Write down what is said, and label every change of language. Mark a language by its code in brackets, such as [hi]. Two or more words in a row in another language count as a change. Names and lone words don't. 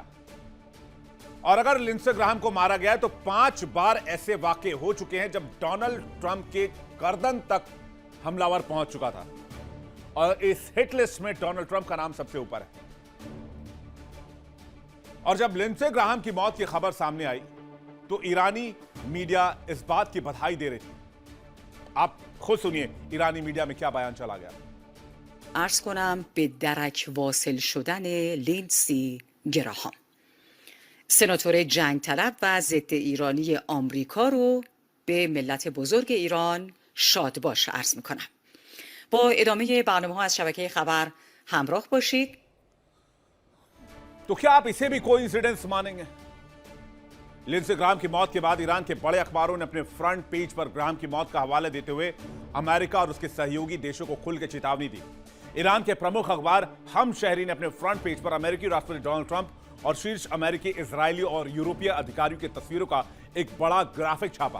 [hi] और अगर लिंडसे ग्राहम को मारा गया है तो 5 बार ऐसे वाकये हो चुके हैं जब डोनाल्ड ट्रंप के गर्दन तक हमलावर पहुंच चुका था और इस हिट लिस्ट में डोनाल्ड ट्रंप का नाम सबसे ऊपर है। और जब लिंडसे ग्राहम की मौत की खबर सामने आई तो ईरानी मीडिया इस बात की बधाई दे रही थी। आप खुद सुनिए ईरानी मीडिया में क्या बयान चला गया। [fa] عرض کنم به درک واصل شدن لیندسی گراهام، سناتور جنگ طلب و ضد ایرانی آمریکا رو به ملت بزرگ ایران شاد باش عرض میکنم. با ادامه برنامه ها از شبکه خبر همراه باشید. [hi] तो क्या आप इसे भी कोइंसिडेंस मानेंगे? लिंडसे ग्राहम की मौत के बाद ईरान के बड़े अखबारों ने अपने फ्रंट पेज पर ग्राहम की मौत का हवाला देते हुए अमेरिका और उसके सहयोगी देशों को खुल के चेतावनी दी। ईरान के प्रमुख अखबार हम शहरी ने अपने फ्रंट पेज पर अमेरिकी राष्ट्रपति डोनाल्ड ट्रंप और शीर्ष अमेरिकी, इजरायली और यूरोपीय अधिकारियों की तस्वीरों का एक बड़ा ग्राफिक छापा।